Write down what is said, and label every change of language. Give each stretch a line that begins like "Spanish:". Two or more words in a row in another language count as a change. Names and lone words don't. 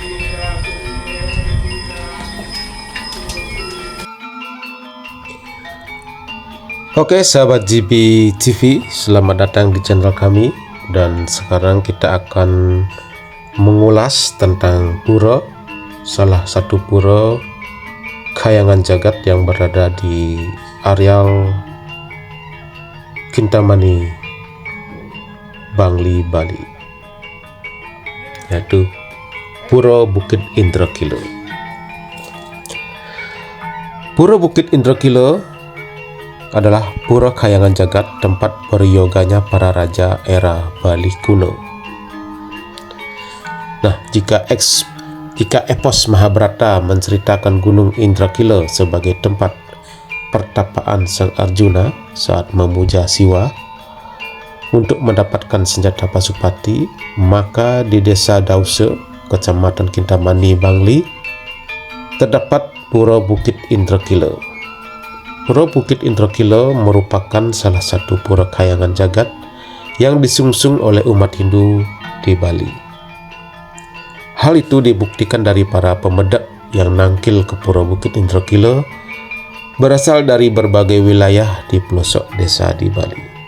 Indonesian: Oke sahabat GB TV, selamat datang di channel kami. Dan sekarang kita akan mengulas tentang pura, salah satu pura Khayangan Jagat yang berada di areal Kintamani, Bangli, Bali, yaitu Pura Bukit Indragila. Pura Bukit Indragila adalah pura Khayangan Jagat, tempat beryoganya para raja era Bali kuno. Nah, jika epos Mahabharata menceritakan Gunung Indragila sebagai tempat pertapaan Sang Arjuna saat memuja Siwa untuk mendapatkan senjata Pasupati, maka di desa Dausa, Kecamatan Kintamani, Bangli, terdapat Pura Bukit Indragila. Pura Bukit Indragila merupakan salah satu pura Khayangan Jagat yang disungsung oleh umat Hindu di Bali. Hal itu dibuktikan dari para pemedak yang nangkil ke Pura Bukit Indragila berasal dari berbagai wilayah di pelosok desa di Bali.